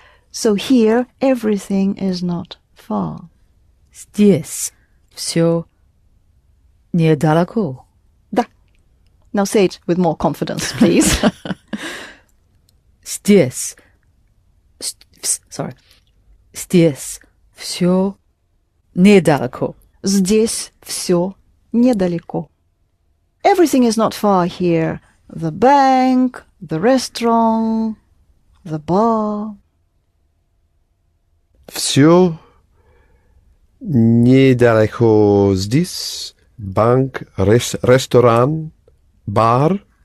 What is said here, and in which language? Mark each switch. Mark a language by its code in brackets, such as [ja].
[en] So here, everything is not far. [ru] Здесь все недалеко. Да. [en] Now say it with more confidence, please. [ru] Здесь, sorry, здесь все недалеко. Здесь все недалеко. [en] Everything is not far here. The bank, the restaurant, the bar. [ru] Все недалеко здесь. Банк, ресторан, бар.